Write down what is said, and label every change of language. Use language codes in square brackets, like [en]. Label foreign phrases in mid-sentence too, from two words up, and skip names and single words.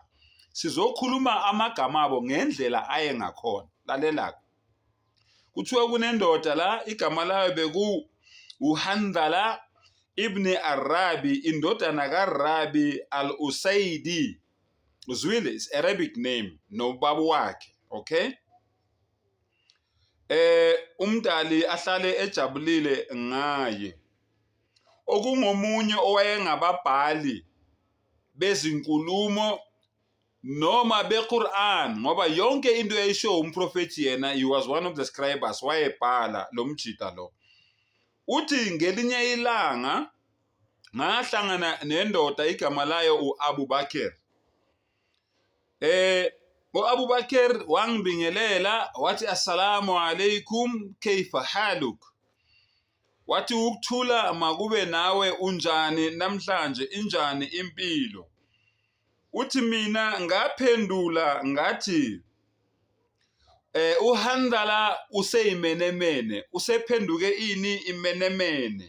[zu] Sizokhuluma amagama abo ngendlela aye ngakhona. Lalela. Kuthiwa kunendoda la igama layo beku uHandhala ibn Arabi, indodana kaRabi al-Usaidi. Uzwile, [en] is Arabic name [zu] nobabu wakhe, okay? Umdali ahlale ejabulile ngaye. Okungomunye owayengababhali bezinkulumo noma beQuran, ngoba yonke into eyisho umprofeti yena, [en] he was one of the scribes, [zu] wayebhala lo mjida lo. Uthi ngelinye ilanga ngahlangana nendoda igama layo uAbu Bakr. uAbu Bakr wangibingelela wathi [ar] السلام عليكم كيف حالك. [zu] Wathi ukuthula makube nawe, unjani namhlanje, injani impilo. Uthi mina ngaphendula ngathi uHandhala useyimenemene, usephenduke ini imenemene.